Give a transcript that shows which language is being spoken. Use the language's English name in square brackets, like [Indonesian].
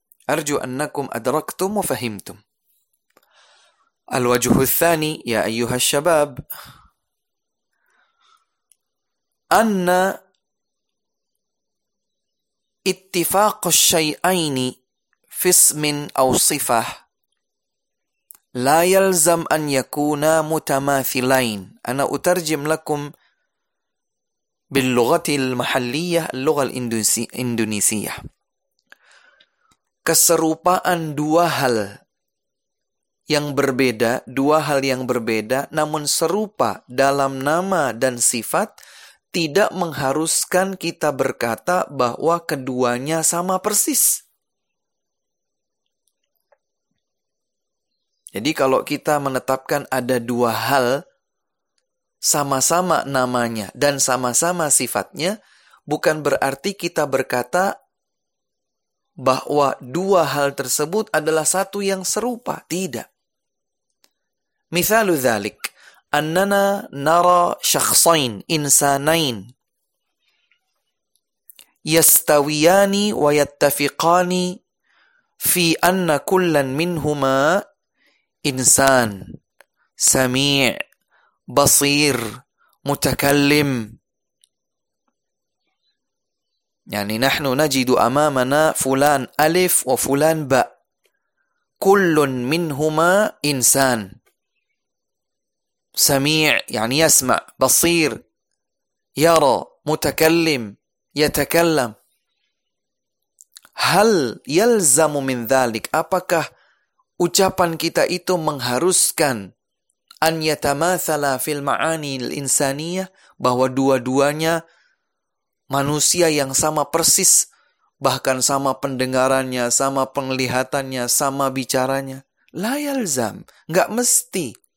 [Arabic] أرجو أنكم أدركتم وفهمتم. الوجه الثاني يا أيها الشباب، أن اتفاق الشيئين في اسم أو صفة لا يلزم أن يكونا متماثلين. أنا أترجم لكم باللغة المحلية، اللغة الإندونيسية. [Indonesian] Keserupaan dua hal yang berbeda, dua hal yang berbeda namun serupa dalam nama dan sifat, tidak mengharuskan kita berkata bahwa keduanya sama persis. Jadi kalau kita menetapkan ada dua hal, sama-sama namanya dan sama-sama sifatnya, bukan berarti kita berkata bahwa dua hal tersebut adalah satu yang serupa. Tidak. [Arabic] Misalu dzalik. أننا نرى شخصين إنسانين يستويان ويتفقان في أن كل منهما إنسان سميع بصير متكلم. يعني نحن نجد أمامنا فلان ألف وفلان باء، كل منهما إنسان، سميع يعني يسمع، بصير يرى، متكلم يتكلم. هل يلزم من ذلك؟ [Indonesian] Apakah ucapan kita itu mengharuskan [Arabic] أن يتماثل في المعاني الإنسانية، [Indonesian] bahwa dua-duanya manusia yang sama persis، bahkan sama pendengarannya، sama penglihatannya، sama bicaranya؟ [Arabic] لا يلزم، [Indonesian] enggak mesti.